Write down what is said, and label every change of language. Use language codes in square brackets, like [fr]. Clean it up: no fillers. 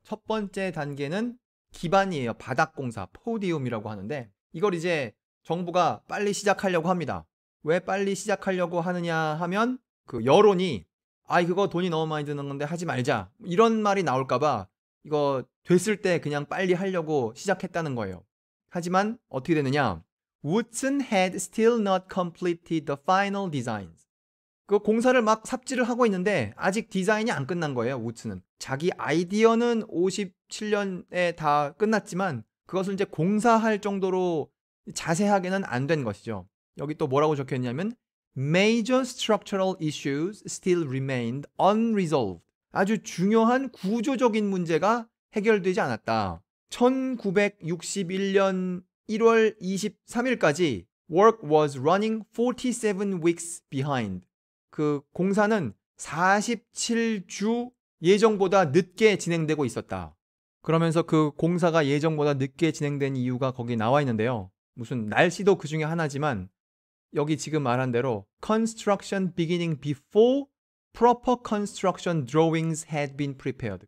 [ko] 첫 번째 단계는 기반이에요. 바닥 공사, 포디움이라고 하는데 이걸 이제 정부가 빨리 시작하려고 합니다. 왜 빨리 시작하려고 하느냐 하면 그 여론이 그거 돈이 너무 많이 드는 건데 하지 말자. 이런 말이 나올까봐 이거 됐을 때 그냥 빨리 하려고 시작했다는 거예요. 하지만 어떻게 되느냐? [en] Woodson had still not completed the final designs. [ko] 그 공사를 막 삽질을 하고 있는데 아직 디자인이 안 끝난 거예요. 우츠는 자기 아이디어는 57년에 다 끝났지만 그것을 이제 공사할 정도로 자세하게는 안 된 것이죠. 여기 또 뭐라고 적혀있냐면 [en] Major structural issues still remained unresolved. [ko] 아주 중요한 구조적인 문제가 해결되지 않았다. 1961년 1월 23일까지 [en] work was running 47 weeks behind. [ko] 그 공사는 47주 예정보다 늦게 진행되고 있었다. 그러면서 그 공사가 예정보다 늦게 진행된 이유가 거기 나와 있는데요. 무슨 날씨도 그 중에 하나지만 여기 지금 말한 대로 [en] construction beginning before proper construction drawings had been prepared.